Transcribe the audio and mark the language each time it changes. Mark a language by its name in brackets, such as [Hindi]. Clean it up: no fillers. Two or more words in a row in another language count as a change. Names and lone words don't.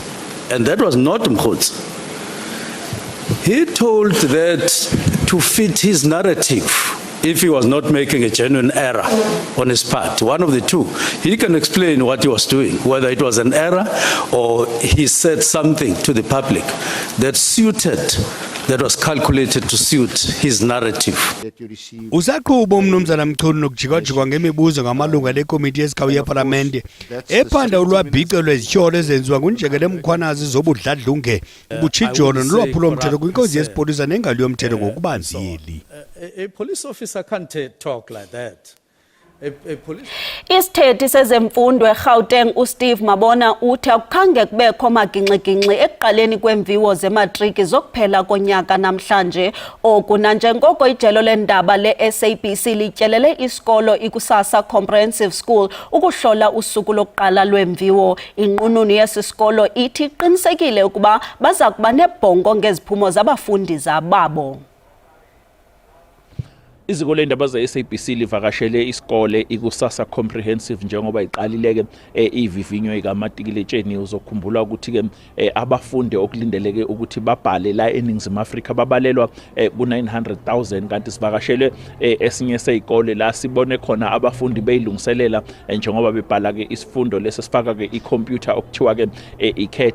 [English] And that was not Mokgotsi. He told that to fit his narrative, if he was not making a genuine error on his part, one of the two, he can explain what he was doing, whether it was an error or he said something to the public that was calculated to suit his narrative. [Xhosa] Usaqhuba uMnumzana Mchunu nokujikwa ngemibuzo ngamalunga lekomiti yesikhawu yepalamente ephanda ulwabhico lwezityholo ezenziwa nguNjengele Mkhwanazi zobudladlunge, ubutshijolo nolwaphulomthetho kwinkonzo yesipolisa nengali yomthetho ngokubanzili. [English] A police officer can't talk like that. [Xhosa] Isithethi sezemfundo eGauteng uSteve Mabona uthi akukhange kubekho magingxigingxi ekuqaleni kweemviwo zematriki zokuphela konyaka namhlanje. Oku nanjengoko ijelo lendaba le-SABC lityelele isikolo iKusasa Comprehensive School ukuhlola usuku lokuqala lweemviwo. Inqununu yesisikolo ithi iqinisekile ukuba baza kuba nebhongo ngeziphumo zabafundi zababo. [Zulu] Iziko lendaba ze-SABC livakashele isikole ikusasa comprehensive njengoba iqalileke ivivinyo ikaMatikiletsheni. Uzokhumbula ukuthi ke abafundi okulindeleke ukuthi babhale la eNingizimu Afrika babalelwa ku-900,000 kanti sivakashele esinye seyikole la sibone khona abafundi beyilungiselela njengoba bebhala ke isifundo lesifaka ke icomputer okuthiwa ke iCAT.